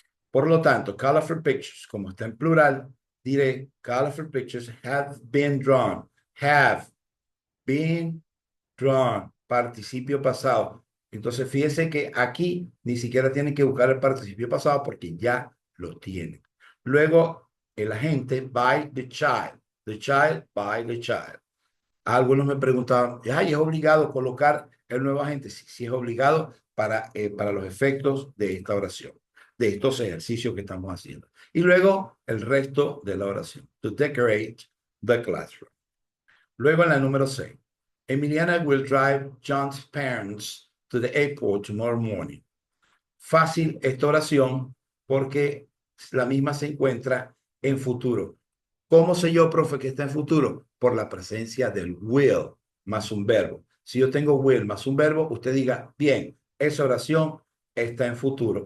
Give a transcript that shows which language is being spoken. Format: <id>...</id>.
<es>Por lo tanto, colorful pictures, como está en plural, diré</es> <en>colorful pictures have been drawn. Have been drawn,</en> <es>participio pasado. Entonces, fíjense que aquí ni siquiera tienen que buscar el participio pasado porque ya lo tienen. Luego, el agente</es> <en>by the child by the child.</en> <es>Algunos me preguntaban, ¿es obligado colocar el nuevo agente? Sí, sí es obligado para los efectos de esta oración, de estos ejercicios que estamos haciendo. Y luego, el resto de la oración.</es> <en>To decorate the classroom.</en> <es>Luego en la número 6.</es> <en>Emiliana will drive John's parents to the airport tomorrow morning.</en> <es>Fácil esta oración porque la misma se encuentra en futuro. ¿Cómo sé yo, profe, que está en futuro? Por la presencia del will más un verbo. Si yo tengo will más un verbo, usted diga, bien, esa oración está en futuro.</es>